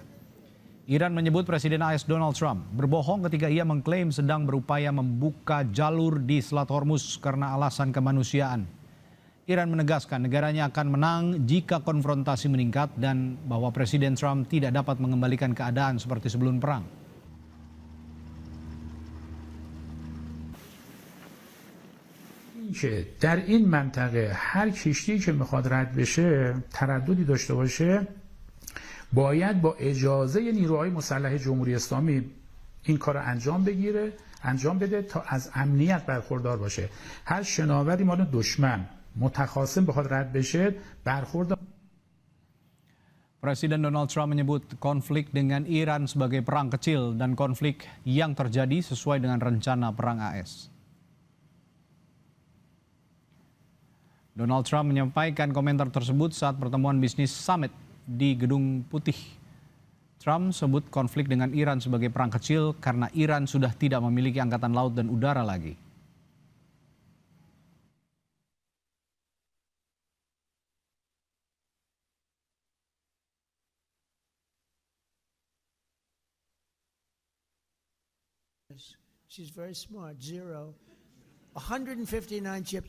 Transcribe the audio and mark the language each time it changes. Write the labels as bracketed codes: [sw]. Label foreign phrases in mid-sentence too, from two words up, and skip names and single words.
[id] Iran menyebut Presiden AS Donald Trump berbohong ketika ia mengklaim sedang berupaya membuka jalur di Selat Hormuz karena alasan kemanusiaan. Iran menegaskan negaranya akan menang jika konfrontasi meningkat dan bahwa Presiden Trump tidak dapat mengembalikan keadaan seperti sebelum perang. [fa] که در این منطقه هر کشتی که میخواد رد بشه ترددی داشته باشه باید با اجازه نیروهای مسلح جمهوری اسلامی این کار رو انجام بده تا از امنیت برخوردار باشه. هر شناوری مال دشمن متخاصم بخواد رد بشه برخورد. [id] Presiden Donald Trump menyebut konflik dengan Iran sebagai perang kecil dan konflik yang terjadi sesuai dengan rencana perang AS. Donald Trump menyampaikan komentar tersebut saat pertemuan bisnis summit di Gedung Putih. Trump sebut konflik dengan Iran sebagai perang kecil karena Iran sudah tidak memiliki angkatan laut dan udara lagi. [en] She's very smart. 159 ships.